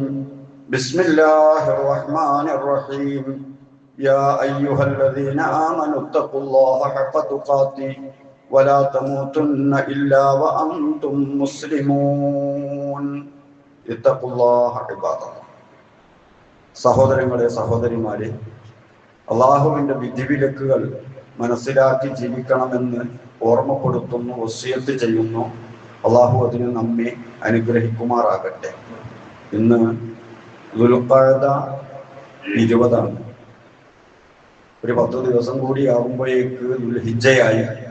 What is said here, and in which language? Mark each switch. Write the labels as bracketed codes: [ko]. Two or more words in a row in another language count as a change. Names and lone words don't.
[ar] بسم الله الرحمن الرحيم. يا أيها الذين آمنوا اتقوا الله حق تقاته ولا تموتن إلا وأنتم مسلمون. اتقوا الله عباد الله. [ml] സഹോദരങ്ങളെ സഹോദരിമാരെ, അള്ളാഹുവിൻ്റെ വിധിവിലക്കുകൾ മനസ്സിലാക്കി ജീവിക്കണമെന്ന് ഓർമ്മപ്പെടുത്തുന്നു, വസിയത്ത് ചെയ്യുന്നു. അള്ളാഹു അതിന് നമ്മെ അനുഗ്രഹിക്കുമാറാകട്ടെ. ഇന്ന് ദുൽഖഅദ 20 ഒരു 10 ദിവസം കൂടി ആകുമ്പോഴേക്ക് ദുൽഹിജ്ജയായി.